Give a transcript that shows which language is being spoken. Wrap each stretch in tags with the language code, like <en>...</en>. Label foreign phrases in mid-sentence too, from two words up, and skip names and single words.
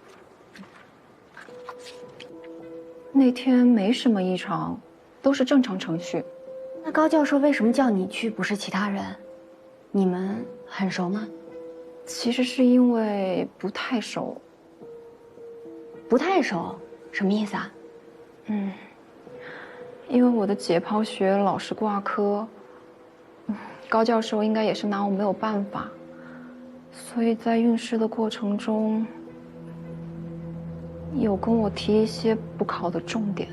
<zh>那天没什么异常，都是正常程序。那高教授为什么叫你去，不是其他人？你们很熟吗？其實是因為不太熟。不太熟？什麼意思啊？因為我的解剖學老是掛科，高教授應該也是拿我沒有辦法，所以在運試的過程中，有跟我提一些補考的重點。</zh>